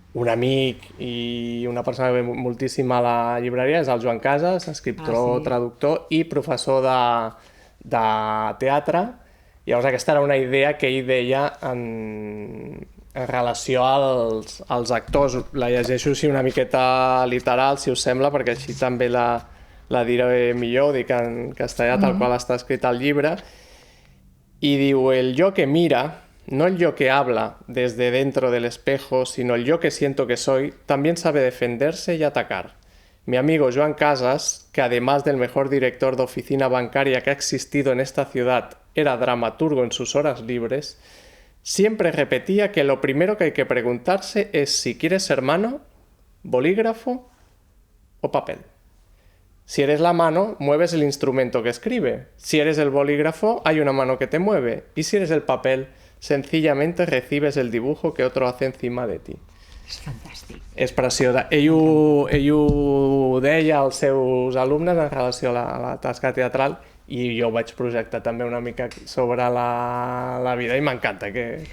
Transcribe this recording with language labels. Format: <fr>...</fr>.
<ca>amic i una persona que ve moltíssim a la llibreria, és el Joan Casas, escriptor, traductor i professor de teatre. Llavors aquesta era una idea que ell deia en relació als actors. La llegeixo així una miqueta literal, si us sembla, perquè així també la diré millor, ho dic en castellà tal qual està escrit al llibre. I diu,</ca> <es>el yo que mira, no el yo que habla desde dentro del espejo, sino el yo que siento que soy, también sabe defenderse y atacar. Mi amigo Joan Casas, que además del mejor director de oficina bancaria que ha existido en esta ciudad, era dramaturgo en sus horas libres, siempre repetía que lo primero que hay que preguntarse es si quieres ser mano, bolígrafo o papel. Si eres la mano, mueves el instrumento que escribe. Si eres el bolígrafo, hay una mano que te mueve. Y si eres el papel, sencillamente recibes el dibujo que otro hace encima de ti.</es> <ca>És fantàstic. És preciosa. Ell ho deia als seus alumnes en relació a la tasca teatral i jo ho vaig projectar també una mica sobre la vida i m'encanta que</ca>